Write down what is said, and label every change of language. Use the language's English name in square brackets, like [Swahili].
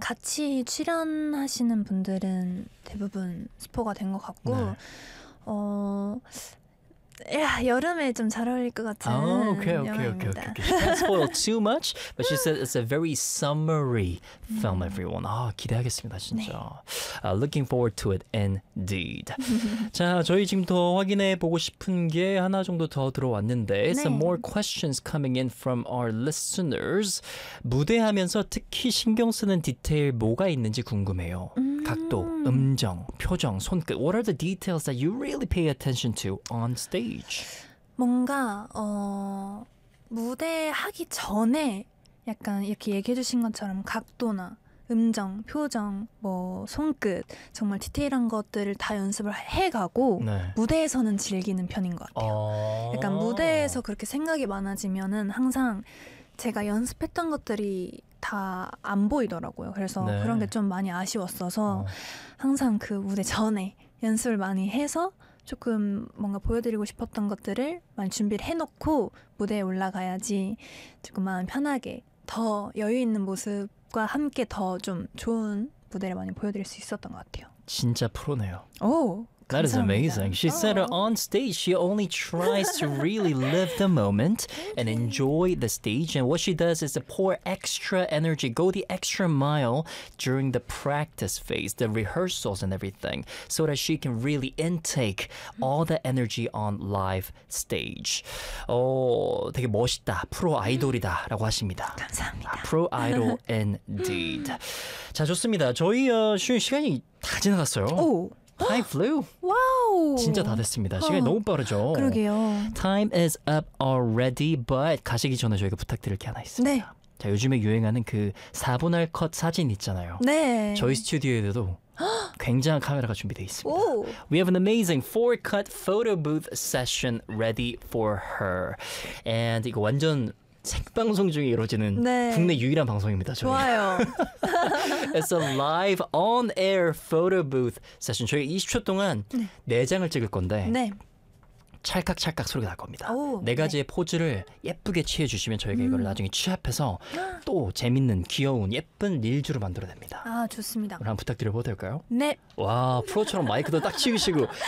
[Korean] 같이 출연하시는 분들은 대부분 스포가 된 것 같고 네. 야, 여름에 좀 잘 어울릴 것 같은 영화입니다. [English] Okay. She can't spoil too much, but she said it's a very summery film, everyone. [Korean] 아, 기대하겠습니다, 진짜. 네. [English] Looking forward to it, indeed. [Korean] 자, 저희 지금 더 확인해 보고 싶은 게 하나 정도 더 들어왔는데 네. [English] Some more questions coming in from our listeners. [Korean] 무대하면서 특히 신경 쓰는 디테일 뭐가 있는지 궁금해요. 각도, 음정, 표정, 손끝. [English] What are the details that you really pay attention to on stage? [Korean] 뭔가 무대 하기 전에 약간 이렇게 얘기해 주신 것처럼 각도나 음정, 표정, 뭐 손끝 정말 디테일한 것들을 다 연습을 해가고 네. 무대에서는 즐기는 편인 것 같아요. 약간 무대에서 그렇게 생각이 많아지면은 항상 제가 연습했던 것들이 다 안 보이더라고요. 그래서 네. 그런 게 좀 많이 아쉬웠어서 항상 그 무대 전에 연습을 많이 해서 조금 뭔가 보여드리고 싶었던 것들을 많이 준비를 해놓고 무대에 올라가야지 조금 마음 편하게 더 여유 있는 모습과 함께 더 좀 좋은 무대를 많이 보여드릴 수 있었던 것 같아요. 진짜 프로네요. 오! [English] That [Korean] 감사합니다. [English] is amazing. She said on stage, she only tries to really live the moment and enjoy the stage. And what she does is to pour extra energy, go the extra mile during the practice phase, the rehearsals and everything, so that she can really intake all the energy on live stage. [Korean] 되게 멋있다. 프로 아이돌이다. 라고 하십니다. 감사합니다. [English] Pro idol indeed. [Korean] 자, 좋습니다. 저희 쉬는 시간이 다 지나갔어요. 오! [English] Time flew. [Korean] 와우. 진짜 다 됐습니다. 시간이 너무 빠르죠. 그러게요. [English] Time is up already, but [Korean] 가시기 전에 저희가 부탁드릴 게 하나 있습니다. 네. 자, 요즘에 유행하는 그 4분할 컷 사진 있잖아요. 네. 저희 스튜디오에도 굉장한 카메라가 준비되어 있습니다. 오. [English] We have an amazing 4-cut photo booth session ready for her. And [Korean] 이거 완전 생방송 중에 이루어지는 네. 국내 유일한 방송입니다. 저희. 좋아요. [English] It's a live on-air photo booth session. [Korean] 저희 20초 동안 네 장을 찍을 건데 네. 찰칵찰칵 소리가 날 겁니다. 오, 네 가지의 네. 포즈를 예쁘게 취해주시면 저희가 이걸 나중에 취합해서 또 재밌는, 귀여운, 예쁜 릴즈로 만들어냅니다. 아, 좋습니다. 그럼 부탁드려봐도 될까요? 네. 와, 프로처럼 마이크도 딱 치우시고.